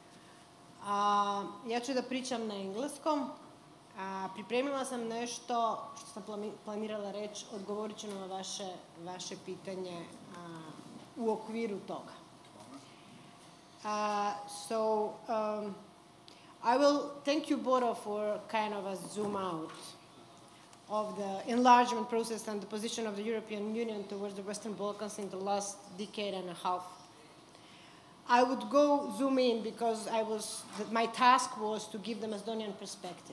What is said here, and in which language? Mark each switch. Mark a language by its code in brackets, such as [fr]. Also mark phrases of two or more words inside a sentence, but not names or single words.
[bs] Ja ću da pričam na engleskom. Pripremila sam nešto što sam planirala reći, odgovorit ću na vaše pitanje u okviru toga. [en] I will thank you, Boro, for kind of a zoom out of the enlargement process and the position of the European Union towards the Western Balkans in the last decade and a half. I would go zoom in because my task was to give the Macedonian perspective.